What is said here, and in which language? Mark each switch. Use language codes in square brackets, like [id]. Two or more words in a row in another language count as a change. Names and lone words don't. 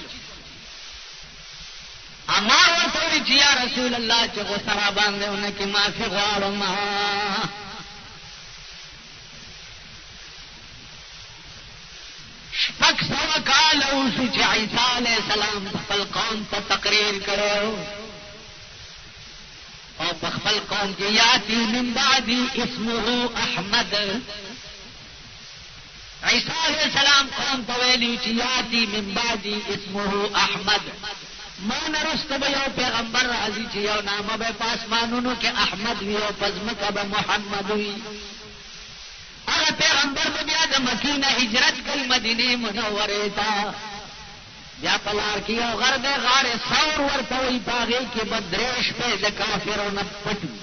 [ps] امار ورته وایي چې [ar] یا رسول الله [ps] چې غوسه را باندې ونه کې معافي غواړم شپږ سوه کاله وشو چې عیسی [ar] علیه السلام [ps] خپل قوم ته تقریر کړی او په خپل قوم کې [ar] یاتی من بعدی اسمه احمد [ps] عیسی [ar] علیہ السلام [ps] قوم ته ویلي چې [ar] یاتی من بعدی اسمه احمد [ps] ما نرست به یو پیغمبر راځي چې یو نامه به په اسمانونو کې احمد وي او په ځمکه به محمد وي هغه پیغمبر به بیا د مکې نه هجرت کوي مدینې منورې ته بیا په لار کې یو غر دی غارې ثور ورته وایي په هغې کې به درې شپې د کافرو نه پټ